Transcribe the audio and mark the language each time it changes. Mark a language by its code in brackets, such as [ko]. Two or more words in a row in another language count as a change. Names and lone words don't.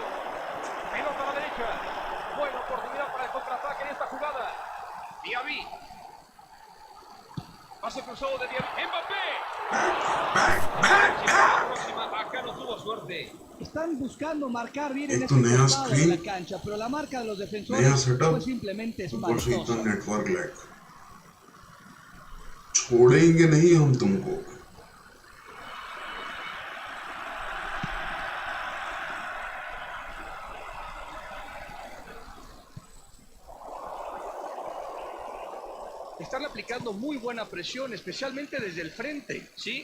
[es] Pelota a la derecha. Buena oportunidad para el contraataque en esta jugada. Diaby. Pase cruzado de Diaby. ¡Mbappé! Acá no tuvo suerte. Están buscando marcar bien en [hi] एक तो [es] este [hi] नया [es] costado de [hi] स्क्रीन, [es] la cancha, pero la marca de los [hi] नया [es] defensores [hi] सेटअप, [es] fue simplemente [hi] ऊपर से इतना [es] espantosa. [en] network lag. [hi] छोड़ेंगे नहीं हम तुमको। [es] Están aplicando muy buena presión, especialmente desde el frente. Sí.